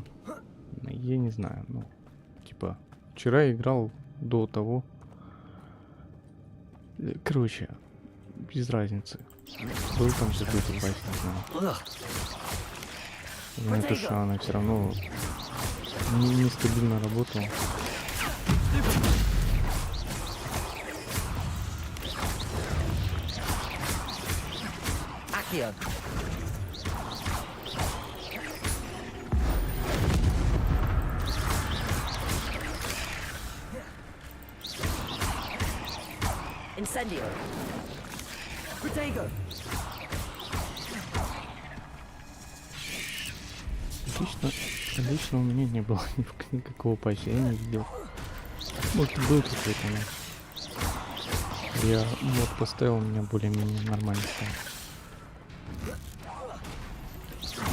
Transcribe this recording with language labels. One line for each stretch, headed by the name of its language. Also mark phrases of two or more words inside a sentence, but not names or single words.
Russian: Я не знаю, ну, типа, вчера играл до того. Короче, без разницы. Был там какой-то патч, не знаю. Но это что, она все равно нестабильно работала. Accio. Incendio. Protego. Лично у меня не было никакого патча, я не видел. Может, был какой-то, но я мод поставил, у меня более-менее нормально стало.